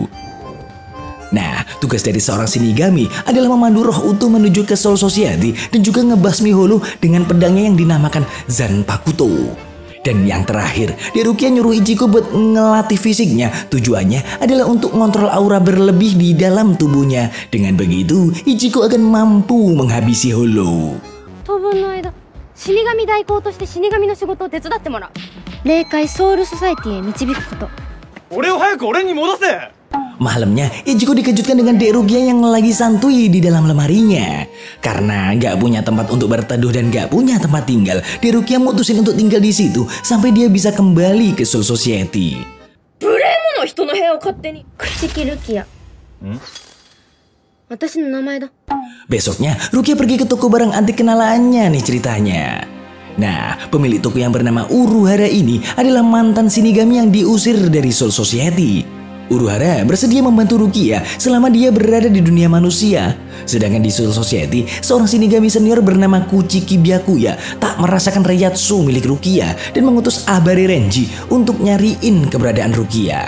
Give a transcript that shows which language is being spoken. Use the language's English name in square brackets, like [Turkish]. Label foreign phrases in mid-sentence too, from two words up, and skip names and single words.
[Indonesian] Nah, tugas dari seorang Shinigami adalah memandu roh utuh menuju ke Soul Society dan juga ngebasmi Hollow dengan pedangnya yang dinamakan Zanpakuto. Dan yang terakhir, Dek Rukia nyuruh Ichigo buat ngelatih fisiknya. Tujuannya adalah untuk ngontrol aura berlebih di dalam tubuhnya. Dengan begitu, Ichigo akan mampu menghabisi Hollow. [Japanese] 当分の間、死神代行として死神の仕事を手伝ってもらう。霊界ソウルソサイティへ導くこと。俺を早く俺に戻せ！ [Indonesian] Malamnya, Ichigo dikejutkan dengan Dek Rukia yang lagi santuy di dalam lemarinya. Karena nggak punya tempat untuk berteduh dan nggak punya tempat tinggal, Dek Rukia mutusin untuk tinggal di situ sampai dia bisa kembali ke Soul Society. [Japanese] 無礼者人の部屋を勝手に。朽木ルキア。私の名前だ。 [Indonesian] Besoknya, Rukia pergi ke toko barang antik kenalannya nih ceritanya. Nah, pemilik toko yang bernama Uruhara ini adalah mantan Shinigami yang diusir dari Soul Society. Uruhara bersedia membantu Rukia selama dia berada di dunia manusia. Sedangkan di Soul Society, seorang Shinigami senior bernama Kuchiki Byakuya tak merasakan Reiatsu milik Rukia dan mengutus Abare Renji untuk nyariin keberadaan Rukia.